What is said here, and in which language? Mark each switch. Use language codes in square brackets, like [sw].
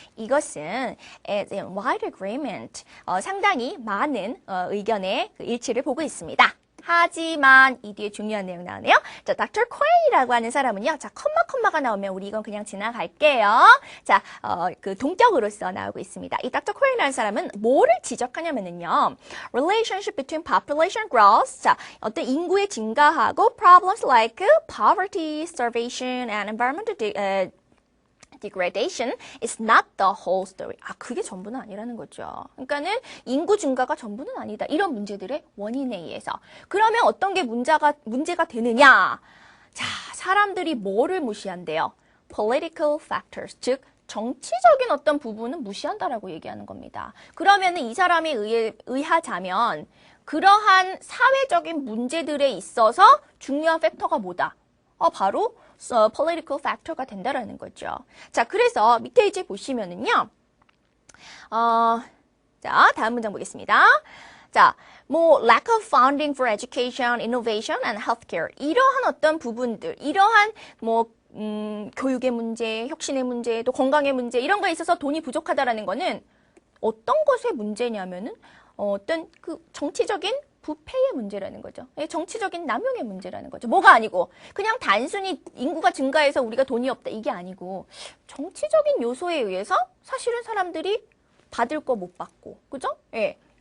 [ko] 이것은 [en] as in wide agreement, [ko] 상당히 많은 의견의 일치를 보고 있습니다. 하지만 이 뒤에 중요한 내용 나오네요. 자, Dr. Quay라고 하는 사람은요. 자, 컴마가 나오면 우리 이건 그냥 지나갈게요. 자, 그 동격으로서 나오고 있습니다. 이 Dr. Quay라는 사람은 뭐를 지적하냐면은요. [en] Relationship between population growth. [ko] 자, 어떤 인구의 증가하고 [en] problems like poverty, starvation, and environmental degradation is not the whole story. [ko] 그게 전부는 아니라는 거죠. 그러니까는 인구 증가가 전부는 아니다. 이런 문제들의 원인에 의해서. 그러면 어떤 게 문제가 되느냐? 자, 사람들이 뭐를 무시한대요? Political factors, 즉 정치적인 어떤 부분은 무시한다라고 얘기하는 겁니다. 그러면은 이 사람에 의하자면 그러한 사회적인 문제들에 있어서 중요한 팩터가 뭐다? 바로 political factor가 된다라는 거죠. 자, 그래서 밑에 이제 보시면은요. 자, 다음 문장 보겠습니다. [en] 자, lack of funding for education, innovation, and healthcare. [ko] 이러한 어떤 부분들, 이러한 교육의 문제, 혁신의 문제, 또 건강의 문제, 이런 거에 있어서 돈이 부족하다라는 거는 어떤 것의 문제냐면은, 어떤 정치적인 부패의 문제라는 거죠. 정치적인 남용의 문제라는 거죠. 뭐가 아니고 그냥 단순히 인구가 증가해서 우리가 돈이 없다 이게 아니고 정치적인 요소에 의해서 사실은 사람들이 받을 거 못 받고 그죠? 예.